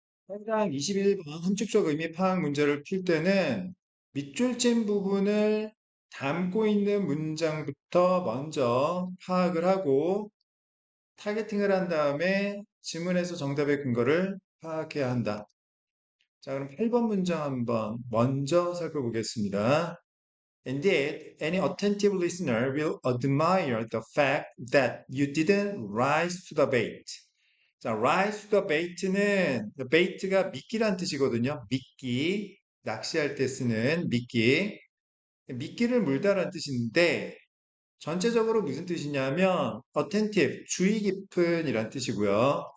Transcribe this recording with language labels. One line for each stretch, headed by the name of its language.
Korean: 해당 21번 함축적 의미 파악 문제를 풀 때는 밑줄진 부분을 담고 있는 문장부터 먼저 파악을 하고 타겟팅을 한 다음에 지문에서 정답의 근거를 파악해야 한다. 자, 그럼 8번 문장 한번 먼저 살펴보겠습니다.
English: Indeed, any attentive listener will admire the fact that you didn't rise to the bait.
Korean: 자,
English: rise to the bait
Korean: 는, bait가 미끼란 뜻이거든요. 미끼, 낚시할 때 쓰는 미끼. 미끼를 물다란 뜻인데, 전체적으로 무슨 뜻이냐면, attentive, 주의 깊은 이란 뜻이고요.